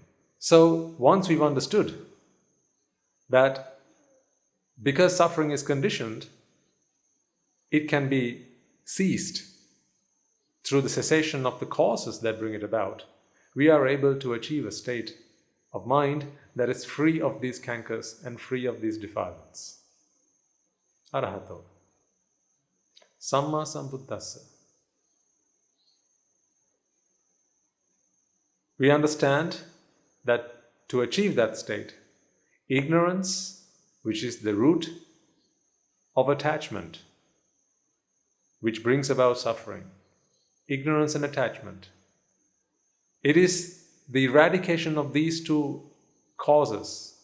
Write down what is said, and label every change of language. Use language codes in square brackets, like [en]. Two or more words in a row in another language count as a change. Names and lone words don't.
[en] So once we've understood that because suffering is conditioned, it can be ceased through the cessation of the causes that bring it about, we are able to achieve a state of mind that is free of these cankers and free of these defilements. [pi] Arahato. Samma Sambuddhassa. [en] We understand that to achieve that state, ignorance, which is the root of attachment, which brings about suffering, ignorance and attachment, it is the eradication of these two causes.